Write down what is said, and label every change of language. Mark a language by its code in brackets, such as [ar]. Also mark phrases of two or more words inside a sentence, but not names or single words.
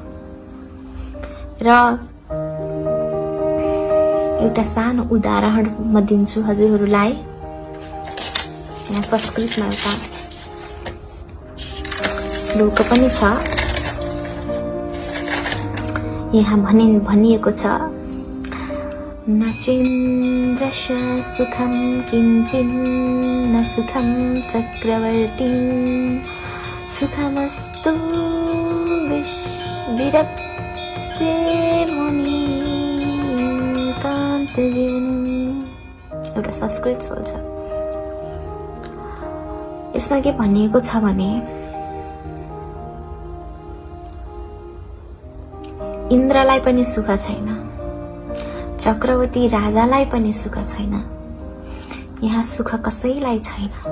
[ne] र एउटा सानो उदाहरण म दिन्छु हजुरहरूलाई। यहाँ संस्कृतमा एउटा श्लोक पनि छ। यहाँ भनिएको छ, [sa] न चेन्द्रस्य सुखम किञ्चिन्न सुखम चक्रवर्ती सुखमस्तु विरक्ते मुनि कान्त जीवनम्। [ne] एउटा संस्कृत श्लोक छ। यसमा के भनिएको छ भने इन्द्रलाई पनि सुख छैन, चक्रवर्ती राजालाई पनि सुख छैन, यहाँ सुख कसैलाई छैन।